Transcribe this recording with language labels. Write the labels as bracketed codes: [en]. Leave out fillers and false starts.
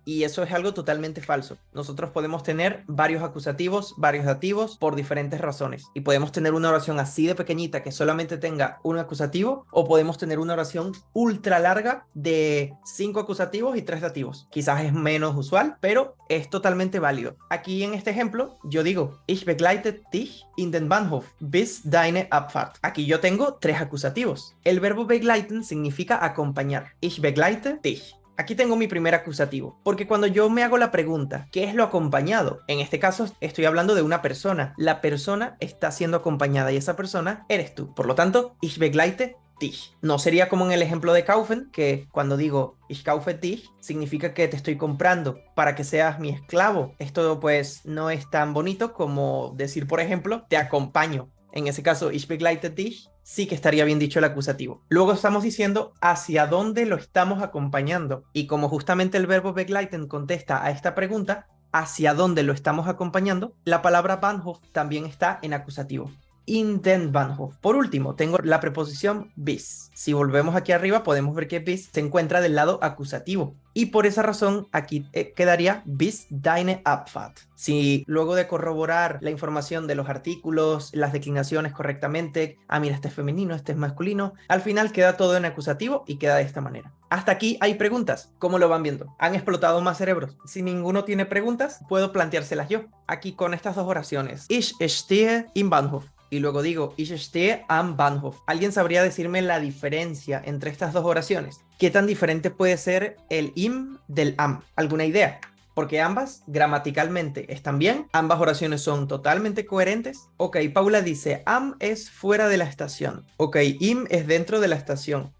[es] Y eso es algo totalmente falso. Nosotros podemos tener varios acusativos, varios dativos por diferentes razones. Y podemos tener una oración así de pequeñita que solamente tenga un acusativo, o podemos tener una oración ultra larga de 5 acusativos y 3 dativos. Quizás es menos usual, pero es totalmente válido. Aquí en este ejemplo, yo digo, [de] ich begleite dich in den Bahnhof bis deine Abfahrt. [es] Aquí yo tengo 3 acusativos. El verbo begleiten significa acompañar. [de] Ich begleite dich. [es] Aquí tengo mi primer acusativo, porque cuando yo me hago la pregunta, ¿qué es lo acompañado? En este caso estoy hablando de una persona. La persona está siendo acompañada y esa persona eres tú. Por lo tanto, [de] ich begleite dich. [es] No sería como en el ejemplo de kaufen, que cuando digo [de] ich kaufe dich, [es] significa que te estoy comprando para que seas mi esclavo. Esto pues no es tan bonito como decir, por ejemplo, te acompaño. En ese caso, [de] ich begleite dich, [es] sí que estaría bien dicho el acusativo. Luego estamos diciendo hacia dónde lo estamos acompañando. Y como justamente el verbo begleiten contesta a esta pregunta, hacia dónde lo estamos acompañando, la palabra Bahnhof también está en acusativo. [de] In den Bahnhof. [es] Por último, tengo la preposición bis. Si volvemos aquí arriba, podemos ver que bis se encuentra del lado acusativo. Y por esa razón, aquí quedaría [de] bis deine Abfahrt. [es] Si luego de corroborar la información de los artículos, las declinaciones correctamente, mira, este es femenino, este es masculino, al final queda todo en acusativo y queda de esta manera. Hasta aquí hay preguntas. ¿Cómo lo van viendo? ¿Han explotado más cerebros? Si ninguno tiene preguntas, puedo planteárselas yo. Aquí con estas dos oraciones. [de] Ich stehe im Bahnhof. [es] Y luego digo, [de] ich stehe am Bahnhof. [es] ¿Alguien sabría decirme la diferencia entre estas dos oraciones? ¿Qué tan diferente puede ser el im del am? ¿Alguna idea? Porque ambas gramaticalmente están bien, ambas oraciones son totalmente coherentes. Ok, Paula dice, am es fuera de la estación. Ok, im es dentro de la estación.